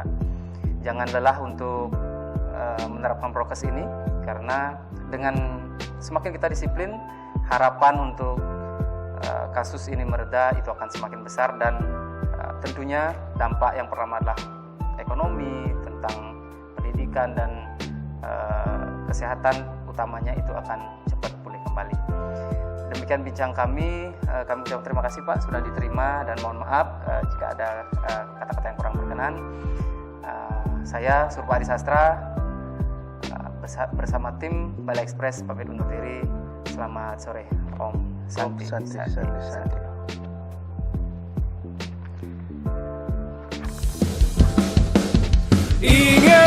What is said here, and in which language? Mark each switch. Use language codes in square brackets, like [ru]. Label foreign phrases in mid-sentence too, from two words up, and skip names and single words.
[id] Jangan lelah untuk menerapkan prokes ini, karena dengan semakin kita disiplin, harapan untuk kasus ini mereda itu akan semakin besar, dan tentunya dampak yang pertama adalah ekonomi, tentang pendidikan dan kesehatan utamanya itu akan cepat pulih kembali. Demikian bincang kami ucapkan terima kasih Pak sudah diterima, dan mohon maaf jika ada kata-kata yang kurang berkenan. Saya Surpa Adi Sastra bersama tim Bali Express pamit undur diri. Selamat sore. [sa] Om Santi. [id] Santi.